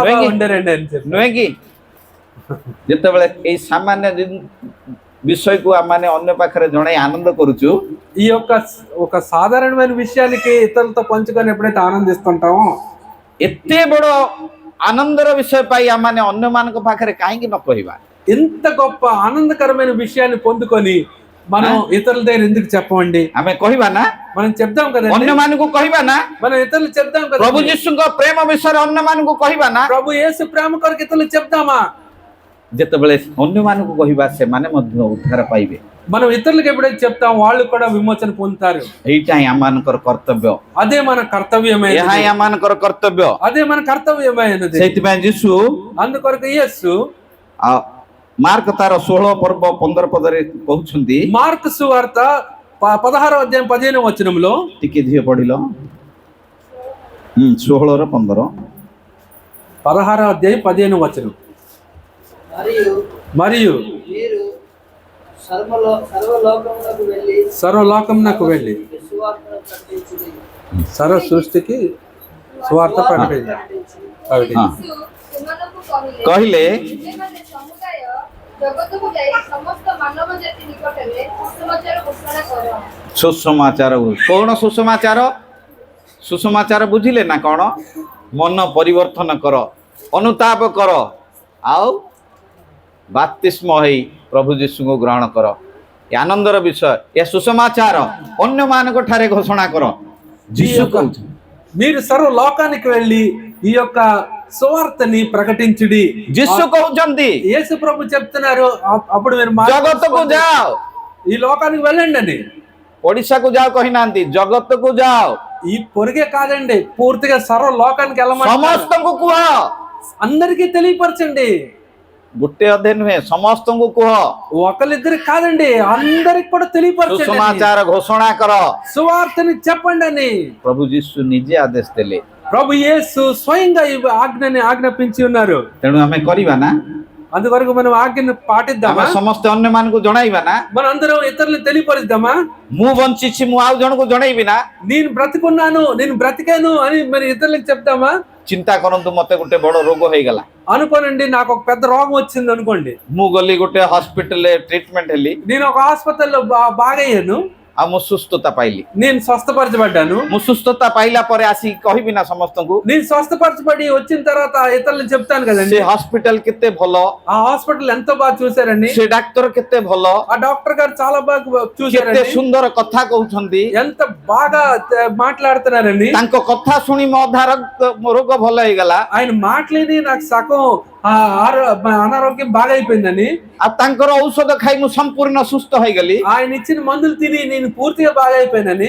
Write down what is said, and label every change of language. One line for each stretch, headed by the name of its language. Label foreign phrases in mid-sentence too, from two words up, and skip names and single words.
Telugu: నువ్వేంగి? బాగా వండారండి అని చెప్పి.
Odia: ନୁହେଁ କି? ଯେତେବେଳେ ଏଇ ସାମାନ୍ୟ ବିଷୟକୁ ଆମମାନେ ଅନ୍ୟ ପାଖରେ ଜଣାଇ ଆନନ୍ଦ କରୁଛୁ,
Telugu: ఈ యొక్క ఒక సాధారణమైన విషయానికి ఇతరులతో పంచుకొని ఎప్పుడైతే ఆనందిస్తుంటామో,
Odia: ଏତେ ବଡ ଆନନ୍ଦର ବିଷୟ ପାଇ ଆମମାନେ ଅନ୍ୟମାନଙ୍କ ପାଖରେ କାହିଁକି ନ କହିବା?
Telugu: ఇంత గొప్ప ఆనందకరమైన విషయాన్ని పొందుకొని మనం ఇతరుల దగ్గర ఎందుకు చెప్పమండి?
Odia: ଆମେ କହିବା ନା,
Telugu: మనం చెప్దాం కదండి,
Odia: ଅନ୍ୟମାନଙ୍କୁ କହିବା ନା,
Telugu: మనం ఇతరులు చెప్దాం కదా.
Odia: ପ୍ରଭୁ ଯୀଶୁଙ୍କ ପ୍ରେମ ବିଷୟରେ ଅନ୍ୟମାନଙ୍କୁ କହିବା ନା।
Telugu: ప్రభు యేసు ప్రేమ కొరకు ఇతరులు చెప్దామా?
Odia: ଯେତେବେଳେ ଅନ୍ୟମାନଙ୍କୁ କହିବା ସେମାନେ ମଧ୍ୟ ଉଦ୍ଧାର ପାଇବେ।
Telugu: మనం ఇతరులకు ఎప్పుడైతే చెప్తాం వాళ్ళు కూడా విమోచన పొందుతారు.
Odia: ଏଇଟା ହିଁ ଆମମାନଙ୍କର కర్ତ୍ତవ్ୟ,
Telugu: అదే మన
Odia: ଏହା
Telugu: కర్తవ్యమైనది.
Odia: ହିଁ ଆମମାନଙ୍କର కర్ତ୍ତవ్ୟ।
Telugu: అదే మన కర్తవ్యమైనది.
Odia: ସେଇଥିପାଇଁ ଯୀଶୁ
Telugu: అందుకొరకు యేసు
Odia: ମାର୍କ ତାର 16 ପର୍ବ 15 ପଦରେ କହୁଛନ୍ତି,
Telugu: మార్కు సువార్త 16వ అధ్యాయం 15వ వచనంలో,
Odia: ଟିକେ ଝିଅ ପଢିଲ, 16 ର 15,
Telugu: 16వ అధ్యాయం 15వ వచనం. మరియు మీరు సర్వలోకమునకు వెళ్ళి సర్వలోకమునకు వెళ్ళి సువార్తను ప్రకటించుడి. సర్వ సృష్టికి సువార్త ప్రకటించండి.
Odia: ଯୀଶୁ ସେମାନଙ୍କୁ କହିଲେ ତୁମେମାନେ ସମୁଦାୟ ଜଗତକୁ ଯାଇ ସମସ୍ତ ମାନବ ଜାତି ନିକଟରେ ସୁସମାଚାର ଘୋଷଣା କର। ସୁସମାଚାର। କଣ ସୁସମାଚାର? ସୁସମାଚାର ବୁଝିଲେ ନା କଣ? ମନ ପରିବର୍ତ୍ତନ କର, ଅନୁତାପ କର, ଆଉ ବାପ୍ତିସ୍ମ ହେଇ ପ୍ରଭୁ ଯୀଶୁଙ୍କୁ గ్రహణ କର। ଏ ଆନନ୍ଦର ବିଷୟ, ଏ ସୁସମାଚାର ଅନ୍ୟମାନଙ୍କ ଠାରେ ଘୋଷଣା କର। ଯୀଶୁ କହୁଛନ୍ତି,
Telugu: మీరు సర్వలోకానికి వెళ్ళి ఈ యొక్క సువార్తని ప్రకటించుడి.
Odia: ଯୀଶୁ କହୁଛନ୍ତି
Telugu: యేసు ప్రభు చెప్తున్నారు, అప్పుడు మీరు
Odia: ଜଗତକୁ ଯାଅ।
Telugu: ఈ లోకానికి వెళ్ళండి అని.
Odia: ଓଡିଶାକୁ ଯାଅ କହିନାହାନ୍ତି, ଜଗତକୁ ଯାଅ।
Telugu: ఈ పొరిగే కాదండి, పూర్తిగా సర్వలోకానికి వెళ్ళమని
Odia: ସମସ୍ତଙ୍କୁ କୁହ।
Telugu: అందరికీ తెలియపరచండి.
Odia: ଗୋଟେ ଅଧେ ନୁହେଁ, ସମସ୍ତଙ୍କୁ କୁହ।
Telugu: ఒకరిద్దరికి కాదండి, అందరికి కూడా తెలియపరచండి.
Odia: ସୁସମାଚାର ଘୋଷଣା କର।
Telugu: సువార్తని చెప్పండి అని
Odia: ପ୍ରଭୁ ଯୀଶୁ ନିଜେ ଆଦେଶ ଦେଲେ।
Telugu: ప్రభు యేసు స్వయంగా ఈ ఆజ్ఞని ఆజ్ఞాపించి ఉన్నారు.
Odia: ତେଣୁ ଆମେ କରିବା ନା,
Telugu: అందువరకు మనం ఆజ్ఞను పాటిద్దామా?
Odia: ଆମେ ସମସ୍ତେ ଅନ୍ୟମାନଙ୍କୁ ଜଣାଇବା ନା।
Telugu: మనం అందరం ఇతరులు తెలియపరుద్దామా?
Odia: ମୁଁ ବଞ୍ଚିଛି, ମୁଁ ଆଉ ଜଣକୁ ଜଣେଇବି ନା।
Telugu: నేను బ్రతికున్నాను, నేను బ్రతికాను అని మరి ఇతరులకు చెప్తామా?
Odia: ଚିନ୍ତା କରନ୍ତୁ, ମତେ ଗୋଟେ ବଡ ରୋଗ ହେଇଗଲା,
Telugu: అనుకోనండి, నాకు ఒక పెద్ద రోగం వచ్చింది అనుకోండి.
Odia: ମୁଁ ଗଲି ଗୋଟେ ହସ୍ପିଟାଲରେ ଟ୍ରିଟମେଣ୍ଟ ହେଲି,
Telugu: నేను ఒక హాస్పిటల్లో బాగయ్యాను,
Odia: ଆଉ ମୁଁ ସୁସ୍ଥତା ପାଇଲି।
Telugu: నేను స్వస్థపరచబడ్డాను.
Odia: ମୁଁ ସୁସ୍ଥତା ପାଇଲା ପରେ ଆସିକି କହିବି ନା ସମସ୍ତଙ୍କୁ,
Telugu: నేను స్వస్థపరచబడి వచ్చిన తర్వాత ఇతరులు చెప్తాను కదండి,
Odia: ସେ ହସ୍ପିଟାଲ କେତେ ଭଲ,
Telugu: ఆ హాస్పిటల్ ఎంతో బాగా చూసారండి,
Odia: ସେ ଡାକ୍ତର କେତେ ଭଲ,
Telugu: ఆ డాక్టర్ గారు చాలా బాగా
Odia: କେତେ
Telugu: చూసారండి,
Odia: ସୁନ୍ଦର କଥା କହୁଛନ୍ତି,
Telugu: ఎంత బాగా మాట్లాడుతున్నారండి.
Odia: ତାଙ୍କ କଥା ଶୁଣି ମୋ ଅଧା ରୋଗ ଭଲ ହେଇଗଲା,
Telugu: ఆయన మాటలేని నాకు సగం అనారోగ్యం బాగా అయిపోయిందని,
Odia: ଆଉ ତାଙ୍କର ଔଷଧ ଖାଇ ମୁଁ ସମ୍ପୂର୍ଣ୍ଣ ସୁସ୍ଥ ହେଇଗଲି।
Telugu: ఆయన ఇచ్చిన మందులు తిని నేను పూర్తిగా బాగా అయిపోయినని